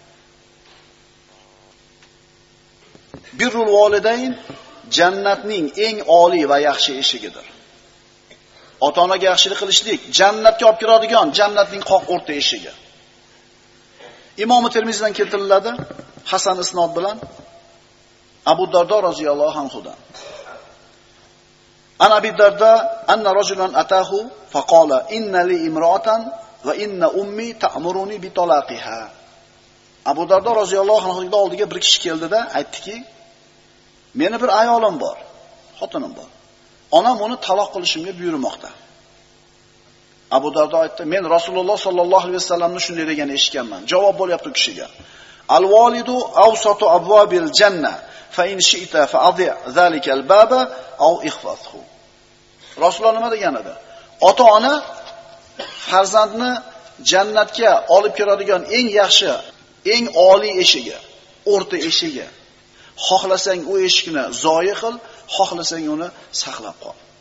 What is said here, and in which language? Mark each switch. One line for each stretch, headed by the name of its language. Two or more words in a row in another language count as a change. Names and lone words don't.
Arabic: بر الوالدين
Uzbek: jannatning eng oliy va yaxshi eshigidir. Ota-onaga yaxshilik qilishlik jannatga olib kiradigan jannatning qoq o'rta eshigi. Imom Termiziydan keltiriladi, hasan isnod bilan Abu Dardo roziyallohu anhudan.
Arabic: عن أبي الدرداء أن رجلا أتاه فقال إن لي امرأة وإن أمي تأمرني بطلاقها.
Uzbek: Abu Dardo roziyallohu anhuning oldiga bir kishi keldida aytdiki, meni bir ayolim bor, xotinim bor. Onam uni taloq qilishimga buyurmoqda. Abu Dardo aytdi, men Rasululloh sallallohu alayhi vasallamni shunday deganini eshitganman. Javob bo'lyapti kishiga.
Arabic: الوالد أوسط أبواب الجنة فإن شئت فأضع ذلك الباب أو احفظه.
Uzbek: Rasululloh nima degan edi? Ota-ona farzandni jannatga olib kiradigan eng yaxshi, eng oliy eshigi, o'rta eshigi. Xohlasang u eshikni zoyi qil, xohlasang uni saqlab qol.